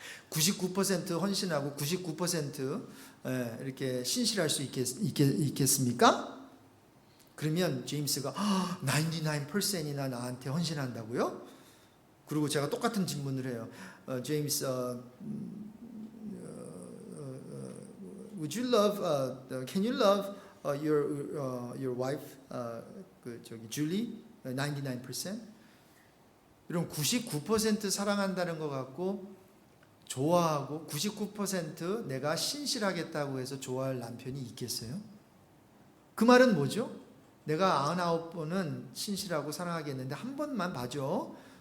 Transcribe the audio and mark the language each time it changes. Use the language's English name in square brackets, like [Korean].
[Korean] 99% 헌신하고 99% 이렇게 신실할 수 있겠습니까? 그러면 제임스가 99%이나 나한테 헌신한다고요? 그리고 제가 똑같은 질문을 해요. [English] 제임스, would you love? Can you love your wife, Julie, 99%? [Korean] 이런 99% 사랑한다는 것 같고 좋아하고 99% 내가 신실하겠다고 해서 좋아할 남편이 있겠어요? 그 말은 뭐죠? 내가 99번은 신실하고 사랑하겠는데 한 번만 봐줘.